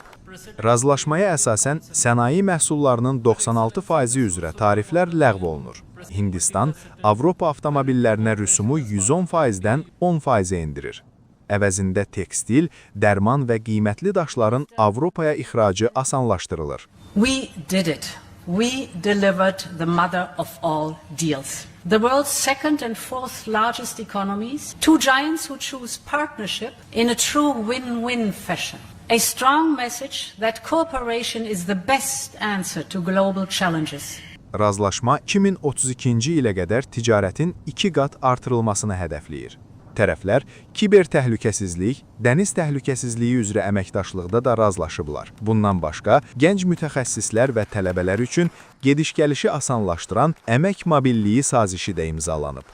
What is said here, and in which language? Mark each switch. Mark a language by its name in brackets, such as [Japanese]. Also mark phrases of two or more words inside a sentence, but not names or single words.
[Azerbaijani] Razılaşmaya əsasən sənaye məhsullarının 96% üzrə tariflər ləğv olunur. Hindistan Avropa avtomobillərinə rüsumu 110%-dən 10%-ə endirir. Əvəzində tekstil, dərman və qiymətli daşların Avropaya ixracı asanlaşdırılır. [English] We did it. We delivered the mother of all deals. The world's second and fourth largest economies, two giants who choose partnership in a true win-win fashion. A strong message that cooperation is the best answer to global challenges. [Azerbaijani] Razılaşma 2032-ci ilə qədər ticarətin 2 qat artırılmasını hədəfləyir. Tərəflər kiber təhlükəsizlik, dəniz təhlükəsizliyi üzrə əməkdaşlıqda da razılaşıblar. Bundan başqa, gənc mütəxəssislər və tələbələr üçün gediş-gəlişi asanlaşdıran əmək mobilliyi sazişi də imzalanıb.